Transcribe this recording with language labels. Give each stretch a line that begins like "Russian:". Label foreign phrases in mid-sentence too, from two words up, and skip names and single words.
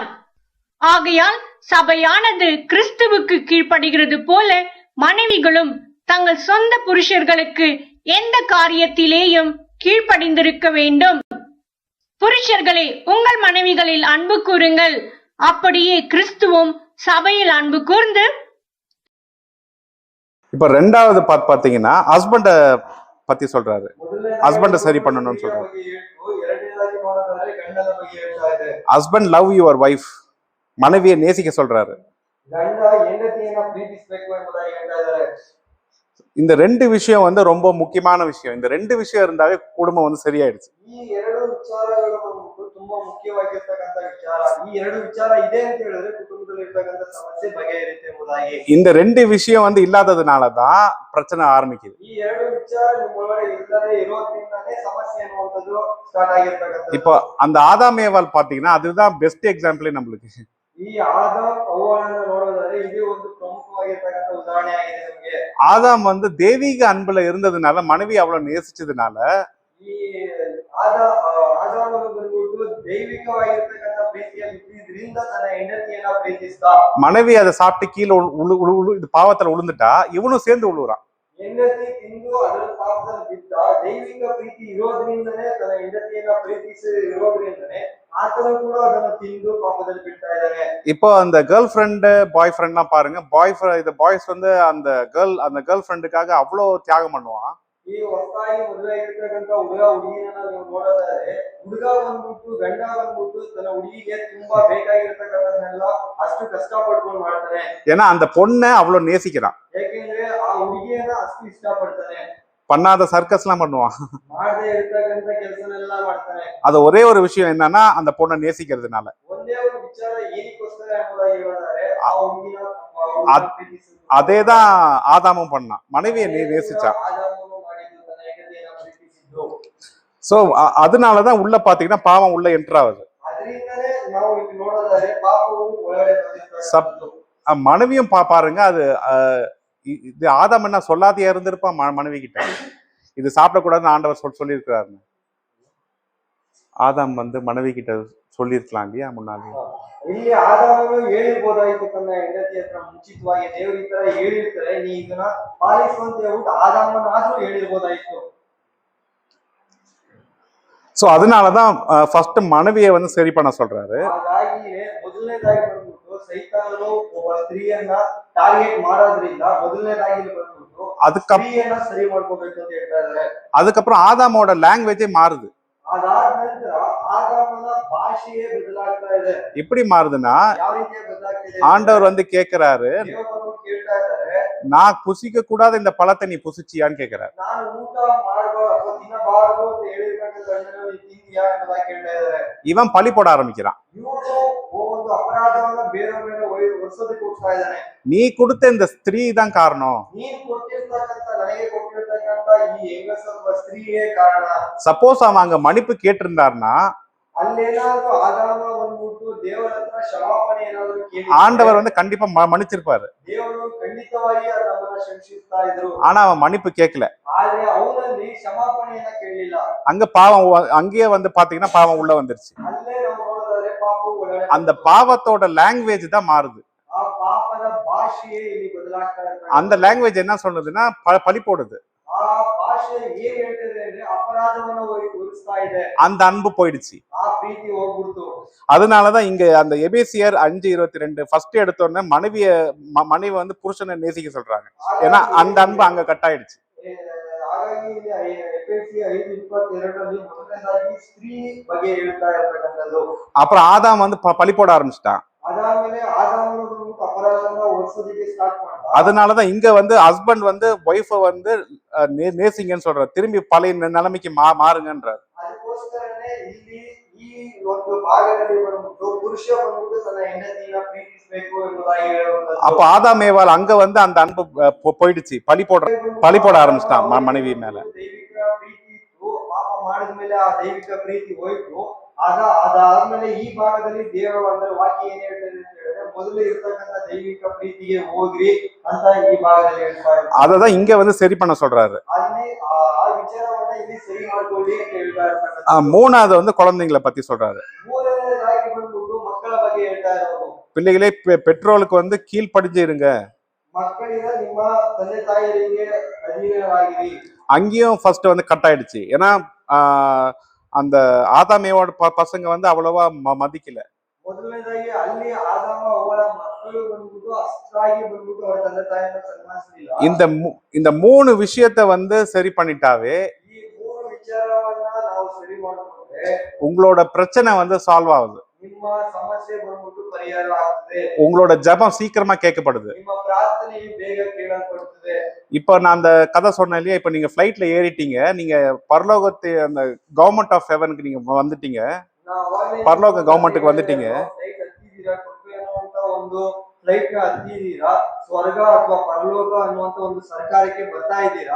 Tamil: ஆகையால் சபையானது கிறிஸ்துவுக்கு கீழ்ப்படுகிறது போல மனைவிகளும் தங்கள் சொந்த புருஷர்களுக்கு எந்த காரியத்திலேயும் கீழ்ப்படிந்திருக்க வேண்டும். புருஷர்களே, உங்கள் மனைவிகளில் அன்பு கூறுங்கள். அப்படியே கிறிஸ்துவும் சபையில் அன்பு கூர்ந்து. இப்ப ரெண்டாவது பாத்தீங்கன்னா ஹஸ்பண்ட பத்தி சொல்றாரு. ஹஸ்பண்ட சரி பண்ணணும்னு சொல்றாரு.
Kannada: ಎರಡನೇದಾಗಿ ನೋಡೋದಾದ್ರೆ ಗಂಡನ ಬಗ್ಗೆ ಹೇಳ್ತಾ ಇದೆ.
English: Husband love your wife,
Tamil: மனைவியை நேசிக்க சொல்றாரு.
Kannada: ಗಂಡ ಹೆಂಡತಿಯನ್ನ ಪ್ರೀತಿಸಬೇಕು ಎಂಬುದಾಗಿ ಹೇಳ್ತಾ ಇದ್ದಾರೆ.
Tamil: இந்த 2 விஷயம் வந்து ரொம்ப முக்கியமான விஷயம். இந்த 2 விஷயம் இருந்தாவே குடும்பம் வந்து சரியாயிடுச்சு.
Kannada: ಈ 2 ವಿಚಾರಗಳು ತುಂಬಾ ಮುಖ್ಯವಾಗಿರ್ತಕ್ಕಂಥ ವಿಚಾರ. ಈ 2 ವಿಚಾರ ಇದೆ ಅಂತ ಹೇಳಿದ್ರೆ ಕುಟುಂಬದಲ್ಲಿ ಇರ್ತಕ್ಕಂಥ ಸಮಸ್ಯೆ ಬಗೆಹರಿಯುತ್ತೆ ಎಂಬುದಾಗಿ.
Tamil: இந்த 2 விஷயம் வந்து இல்லாததுனாலதான் பிரச்சனை ஆரம்பிக்குது.
Kannada: ಈ 2 ವಿಚಾರ ನಿಮ್ಮೊಳಗಡೆ ಇಲ್ಲದೆ ಇರೋದ್ರಿಂದಾನೇ ಸಮಸ್ಯೆ ಅನ್ನುವಂಥದ್ದು ಸ್ಟಾರ್ಟ್ ಆಗಿರ್ತಕ್ಕಂಥದ್ದು.
Tamil: இப்போ அந்த ஆதாம் ஏவாள் பாத்தீங்கன்னா அதுதான்
English: best example
Tamil: நம்மளுக்கு.
Kannada: ಈ ಆದಾಮ್ ಅವ್ವಳನ್ನ ನೋಡೋದಾದ್ರೆ ಇದು ಒಂದು ಪ್ರಮುಖವಾಗಿರ್ತಕ್ಕಂಥ ಉದಾಹರಣೆ ಆಗಿದೆ ನಮಗೆ.
Tamil: ஆதாம் வந்து தெய்வீக அன்புல இருந்ததுனால, மனைவி அவ்வளவு நேசிச்சதுனால,
Kannada: ಈ ಆದಾಮನು ಬಂದ್ಬಿಟ್ಟು ದೈವಿಕವಾಗಿರ್ತಕ್ಕಂಥ ಪ್ರೀತಿಯಲ್ಲಿ ಇದ್ರಿಂದ ತನ್ನ ಹೆಂಡತಿಯನ್ನ ಪ್ರೀತಿಸ್ದ.
Tamil: மனைவி அதை சாப்பிட்டு கீழே இது பாவத்துல உளுந்துட்டா இவனும் சேர்ந்து உழுவுறான்.
Kannada: ಹೆಂಡತಿ ತಿಂದು ಅದರ ಪಾಪದಲ್ಲಿ ಬಿದ್ದ. ದೈವಿಕ ಪ್ರೀತಿ ಇರೋದ್ರಿಂದನೇ ತನ್ನ ಹೆಂಡತಿಯನ್ನ ಪ್ರೀತಿಸಿರೋದ್ರಿಂದನೇ ಆತನು ಕೂಡ ಅದನ್ನು ತಿಂದು ಪಾಪದಲ್ಲಿ ಬಿಡ್ತಾ ಇದ್ದಾನೆ.
Tamil: இப்போ அந்த
English: girl friend boy friend
Tamil: பாருங்க. பாய்ஸ் வந்து அந்த
English: girl friend
Tamil: அவ்வளவு தியாகம் பண்ணுவான்.
Kannada: ಈ ಹೊಸದಾಗಿ ಮದುವೆ ಆಗಿರ್ತಕ್ಕಂಥ ಹುಡುಗ ಹುಡುಗಿಯನ್ನ ನೀವು ನೋಡೋದಾದ್ರೆ, ಹುಡುಗ ಬಂದ್ಬಿಟ್ಟು ಗಂಡ ಬಂದ್ಬಿಟ್ಟು ತನ್ನ ಹುಡುಗಿಗೆ ತುಂಬಾ ಬೇಕಾಗಿರ್ತಕ್ಕಂಥದ್ದನ್ನೆಲ್ಲ ಅಷ್ಟು ಕಷ್ಟ ಪಡ್ಕೊಂಡು ಮಾಡ್ತಾನೆ.
Tamil: ஏன்னா அந்த பொண்ணை அவ்வளவு நேசிக்கிறான்.
Kannada: ಯಾಕೆಂದ್ರೆ ಆ ಹುಡುಗಿಯನ್ನ ಅಷ್ಟು ಇಷ್ಟ ಪಡ್ತಾನೆ.
Tamil: பண்ணாத சர்க்கஸ் எல்லாம் பண்ணுவான்.
Kannada: ಮಾಡದೇ ಇರ್ತಕ್ಕಂಥ ಕೆಲಸನೆಲ್ಲ ಮಾಡ್ತಾನೆ.
Tamil: அது ஒரே ஒரு விஷயம் என்னன்னா அந்த பொண்ணை நேசிக்கிறதுனால.
Kannada: ಒಂದೇ ಒಂದು ವಿಚಾರ ಏನಕ್ಕೋಸ್ಕರ ಎಂಬುದಾಗಿ ಹೇಳಿದರೆ ಆ ಹುಡುಗಿನ ಪ್ರೀತಿಸುವುದು.
Tamil: அதேதான் ஆதாமும் பண்ணான், மனைவியை நேசிச்சான்.
Kannada: ಆದಾಮನು ಮಾಡಿದ್ದು ತನ್ನ ಹೆಂಡತಿಯನ್ನು ಪ್ರೀತಿಸಿದ್ದು.
Tamil: சோ அதனாலதான் உள்ள பாத்தீங்கன்னா பாவம் உள்ள என்டர் ஆகுது.
Kannada: ಅದರಿಂದಲೇ ನಾವು ಇಲ್ಲಿ ನೋಡೋದಾದ್ರೆ ಪಾಪವು ಒಳಗಡೆ ಬಂದಿರ್ತಕ್ಕಂಥದ್ದು.
Tamil: மனைவியும் பாருங்க, அது இது ஆதாம் என்ன சொல்லாதையா இருந்திருப்பான் மனைவி கிட்ட, இது சாப்பிடக்கூடாதுன்னு ஆண்டவர் சொல்லியிருக்கிறாரு. ஆதாம் வந்து மனைவி கிட்ட சொல்லியிருக்கலாம் இல்லையா முன்னாடி.
Kannada: ಇಲ್ಲಿ ಆದಾಮನು ಹೇಳಿರ್ಬೋದಾಯ್ತು ತನ್ನ ಹೆಂಡತಿ ಹತ್ರ ಮುಂಚಿತವಾಗಿ, ದೇವರು ಈ ತರ ಹೇಳಿರ್ತಾರೆ ನೀ ಇದನ್ನ ಪಾಲಿಸು ಅಂತ ಹೇಳ್ಬಿಟ್ಟು ಆದಾಮನಾದ್ರೂ ಹೇಳಿರ್ಬೋದಾಯ್ತು.
Tamil: சோ அதனாலதான் ஃபர்ஸ்ட் மனைவியை வந்து சரி பண்ண சொல்றாரு.
Kannada: ಹಾಗಾಗಿಯೇ ಮೊದಲನೇದಾಗಿ ಬಂದ್ಬಿಟ್ಟು ಸೈತಾನನು ಒಬ್ಬ ಸ್ತ್ರೀಯನ್ನ ಟಾರ್ಗೆಟ್ ಮಾಡೋದ್ರಿಂದ ಮೊದಲನೇದಾಗಿ ಬಂದ್ಬಿಟ್ಟು ಸ್ತ್ರೀಯನ್ನ ಸರಿ ಮಾಡ್ಕೋಬೇಕು ಅಂತ ಹೇಳ್ತಾ ಇದ್ದಾರೆ.
Tamil: அதுக்கப்புறம் ஆதாமோட லாங்குவேஜே மாறுது.
Kannada: ಅದಾದ ನಂತರ ಆದಾಮನ ಭಾಷೆಯೇ ಬದಲಾಗ್ತಾ ಇದೆ.
Tamil: எப்படி மாறுதுன்னா,
Kannada: ಯಾವ ರೀತಿ ಬದಲಾಗ್ತಿದೆ,
Tamil: ஆண்டவர் வந்து கேக்குறாரு,
Kannada: ದೇವರು ಕೇಳ್ತಾ ಇದ್ದಾರೆ,
Tamil: நான் புசிக்க கூடாத இந்த பழத்தை நீ புசிச்சியான்னு கேக்குறாரு.
Kannada: ನಾನು ಊಟ ಮಾಡಬಾರದು ತಿನ್ನಬಾರದು ಅಂತ ಹೇಳಿರ್ತಕ್ಕಂಥ ನೀ ತಿಂದಿಯಾ ಅಂತ ಕೇಳ್ತಾ ಇದ್ದಾರೆ.
Tamil: இவன் பழி போட ஆரம்பிக்கிறான்.
Kannada: ಇವನು ಒಂದು ಅಪರಾಧವನ್ನ ಬೇರೆ ಮೇಲೆ ಹೊರಿಸೋದಕ್ಕೆ ಹೋಗ್ತಾ ಇದ್ದಾನೆ.
Tamil: நீ கொடுத்த இந்த ஸ்திரீ தான் காரணம்,
Kannada: ನೀನು ಕೊಟ್ಟಿರ್ತಕ್ಕಂಥ ನನಗೆ ಕೊಟ್ಟಿರ್ತಕ್ಕಂಥ ಈ ಹೆಂಗಸರ ಸ್ತ್ರೀಯೇ ಕಾರಣ.
Tamil: சப்போஸ் அவன் அங்க மன்னிப்பு கேட்டிருந்தாருன்னா,
Kannada: ಅಲ್ಲೇನಾದ್ರೂ ಆದಾಮ ಬಂದ್ಬಿಟ್ಟು ದೇವರ ಹತ್ರ ಕ್ಷಮಾಪಣೆ ಏನಾದ್ರು ಕೇಳಿ
Tamil: ஆண்டவர் வந்து கண்டிப்பா மன்னிச்சிருப்பாரு.
Kannada: ದೇವರು ಖಂಡಿತವಾಗಿ ನಮ್ಮನ್ನ ಕ್ಷಮಿಸ್ತಾ ಇದ್ರು.
Tamil: ஆனா அவன் மன்னிப்பு கேட்கல.
Kannada: ಆದ್ರೆ ಅವನಲ್ಲಿ ಕ್ಷಮಾಪಣೆಯನ್ನ ಕೇಳಲಿಲ್ಲ.
Tamil: அங்க பாவம், அங்கேயே வந்து பாத்தீங்கன்னா பாவம் உள்ள வந்துருச்சு.
Kannada: ಅಲ್ಲೇ ನಾವು ನೋಡೋದಾದ್ರೆ ಪಾಪವು ಒಳಗಡೆ
Tamil: அந்த பாவத்தோட லாங்குவேஜ் தான் மாறுது.
Kannada: ಆ ಪಾಪದ ಭಾಷೆಯೇ ಇಲ್ಲಿ ಬದಲಾಗ್ತಾ ಇರ್ತದೆ.
Tamil: அந்த லாங்குவேஜ் என்ன சொல்லுதுன்னா பழி போடுது.
Kannada: ಆ ಭಾಷೆ ಏನ್ ಹೇಳ್ತದೆ ಅಂದ್ರೆ ಅಪರಾಧವನ್ನ ಹೊರಿಸ್ತಾ ಇದೆ.
Tamil: அந்த அன்பு போயிடுச்சு,
Kannada: ಆ ಪ್ರೀತಿ ಹೋಗ್ಬಿಡ್ತು.
Tamil: அதனாலதான் இங்க அந்த எபேசியர் 5:22 ஃபர்ஸ்ட் எடுத்தோடனே மனைவி வந்து புருஷனை நேசிக்க சொல்றாங்க. ஏன்னா அந்த அன்பு அங்க கட் ஆயிடுச்சு.
Kannada: ಹಾಗಾಗಿ ಇಲ್ಲಿ ಎಫೆಸಿ 5:22 ಮೊದಲನೇದಾಗಿ ಸ್ತ್ರೀ ಬಗ್ಗೆ ಹೇಳ್ತಾ ಇರ್ತಕ್ಕಂಥದ್ದು.
Tamil: அப்புறம் ஆதாம் வந்து பழி போட ஆரம்பிச்சிட்டான்.
Kannada: ಅದಾದ್ಮೇಲೆ ಆದಾಮನು ಅಪರಾಧವನ್ನ ಹೊರಿಸೋದಕ್ಕೆ ಸ್ಟಾರ್ಟ್ ಮಾಡ್ದ.
Tamil: அதனாலதான் இங்க வந்து ஹஸ்பண்ட் வந்து ஒய்ஃப வந்து நேசிங்கன்னு சொல்றாரு, திரும்பி பழைய நிலைமைக்கு மாறுங்கன்றாரு.
Kannada: ಅದಕ್ಕೋಸ್ಕರನೇ ಇಲ್ಲಿ ಈ ಒಂದು ಭಾಗದಲ್ಲಿ ಬಂದ್ಬಿಟ್ಟು ಪುರುಷ ಬಂದ್ಬಿಟ್ಟು ತನ್ನ ಹೆಂಡತಿಯನ್ನ ಪ್ರೀತಿಸಬೇಕು ಎಂಬುದಾಗಿ ಹೇಳುವಂತದ್ದು. அப்ப ஆதாம் ஏவாள் அங்க வந்து அந்த அன்பு போயிடுச்சு, பழி போட ஆரம்பிச்சிட்டான் மனைவி மேல. ದೈವಿಕ ಪ್ರೀತಿ ಇತ್ತು, ಪಾಪ ಮಾಡಿದ್ಮೇಲೆ ಆ ದೈವಿಕ ಪ್ರೀತಿ ಹೋಯ್ತು. ಅದಾದ್ಮೇಲೆ ಈ ಭಾಗದಲ್ಲಿ ದೇವರು ಅಂದ್ರೆ ವಾಕ್ಯ ಏನ್ ಹೇಳ್ತದೆ ಅಂತ ಹೇಳಿದ್ರೆ, ಮೊದಲು ಇರ್ತಕ್ಕಂಥ ದೈವಿಕ ಪ್ರೀತಿಗೆ ಹೋಗ್ರಿ ಅಂತ ಈ ಭಾಗದಲ್ಲಿ ಹೇಳ್ತಾ ಇದ್ದಾರೆ.
Tamil: அததான் இங்க வந்து சரி பண்ண சொல்றாரு.
Kannada: ಅಲ್ಲಿ ಆ ವಿಚಾರವನ್ನ ಇಲ್ಲಿ ಸರಿ ಮಾಡ್ಕೊಳ್ಳಿ ಅಂತ ಹೇಳ್ತಾ ಇರ್ತಕ್ಕಂಥ.
Tamil: மூணாவது வந்து குழந்தைங்களை பத்தி சொல்றாரு.
Kannada: ಮೂರನೇದಾಗಿ ಬಂದ್ಬಿಟ್ಟು ಮಕ್ಕಳ ಬಗ್ಗೆ ಹೇಳ್ತಾ ಇರೋದು.
Tamil: பிள்ளைகளே பெற்றோருக்கு வந்து கீழ்ப்படிஞ்சு இருங்க.
Kannada: ಮಕ್ಕಳಿಗೆ ನಿಮ್ಮ ತಂದೆ ತಾಯಿಯರಿಗೆ ಅಧೀನರಾಗಿರಿ.
Tamil: அங்கேயும் ஃபர்ஸ்ட் வந்து கட் ஆயிடுச்சு. ஏன்னா அந்த ஆதாமேவோட பசங்க வந்து அவ்வளவா மதிக்கல.
Kannada: ಮೊದಲನೇದಾಗಿ ಅಲ್ಲಿ ಆದಾಮ ಅವಳ ಮಕ್ಕಳು ಬಂದ್ಬಿಟ್ಟು ಅಷ್ಟಾಗಿ ಬಂದ್ಬಿಟ್ಟು ಅವರ ತಂದೆ ತಾಯಿಯನ್ನ ಸನ್ಮಾನಿಸಲಿಲ್ಲ.
Tamil: இந்த மூணு விஷயத்த வந்து சரி பண்ணிட்டாவே,
Kannada: ಈ ಮೂರು ವಿಚಾರವನ್ನ ನಾವು ಸರಿ ಮಾಡಿಕೊಂಡ್ರೆ
Tamil: உங்களோட பிரச்சனை வந்து சால்வ் ஆகுது.
Kannada: ನಿಮ್ಮ ಸಮಸ್ಯೆ ಬಂದ್ಬಿಟ್ಟು ಪರಿಹಾರ ಆಗ್ತದೆ.
Tamil: உங்களோட ஜெபம் சீக்கிரமா கேட்கப்படுது.
Kannada: ನಿಮ್ಮ ಪ್ರಾರ್ಥನೆಯು ಬೇಗ ಕೇಳಲ್ಪಡುತ್ತದೆ.
Tamil: இப்ப நான் அந்த கதை சொன்னேன் இல்லையா, இப்ப நீங்க ஃபிளைட்ல ஏறிட்டீங்க, நீங்க பரலோகத்தை அந்த
English: government of heaven
Tamil: நீங்க வந்துட்டீங்க, பரலோக கவர்மெண்ட்டுக்கு வந்துட்டீங்க.
Kannada: ಒಂದು ಫ್ಲೈಟ್ ನ ಹತ್ತಿದ್ದೀರಾ, ಸ್ವರ್ಗ ಅಥವಾ ಪರಲೋಕ ಅನ್ನುವಂತ ಒಂದು ಸರ್ಕಾರಕ್ಕೆ ಬರ್ತಾ ಇದ್ದೀರಾ.